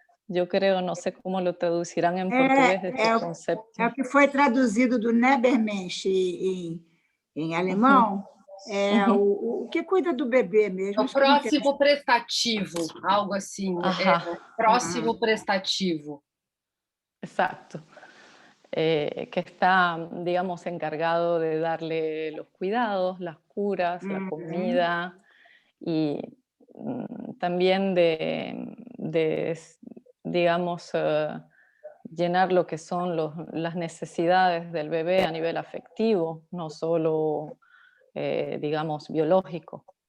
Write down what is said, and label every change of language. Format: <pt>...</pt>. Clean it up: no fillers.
<es>Yo creo, no sé cómo lo traducirán en portugués este concepto.</es> <pt>É o que foi traduzido do Nebermensch em alemão. É o que cuida do bebê mesmo. O próximo prestativo, algo assim. Próximo prestativo.</pt> <es>Exacto. Que está, digamos, encargado de darle los cuidados, las curas, la comida y también de digamos, llenar lo que son las necesidades del bebé a nivel afectivo, no solo, digamos, biológico.</es>